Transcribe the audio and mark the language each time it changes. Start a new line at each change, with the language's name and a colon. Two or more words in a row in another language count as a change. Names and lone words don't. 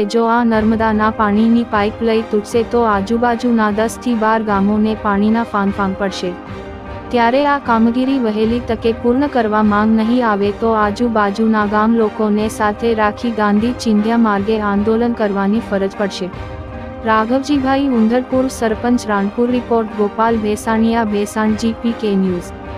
Gujarati: જો આ નર્મદાના પાણીની પાઇપ લઈ તૂટશે તો આજુબાજુના 10 થી 12 ગામોને પાણીના ફાંફાં પડશે। ત્યારે આ કામગીરી વહેલી તકે પૂર્ણ કરવા માંગ નહીં આવે તો આજુબાજુના ગામ લોકોને સાથે રાખી ગાંધી ચિંધ્યા માર્ગે આંદોલન કરવાની ફરજ પડશે। राघवजीभाई उंधड़पुर सरपंच राणपुर। रिपोर्ट गोपाल भेसाणिया, भेसाण GPK न्यूज।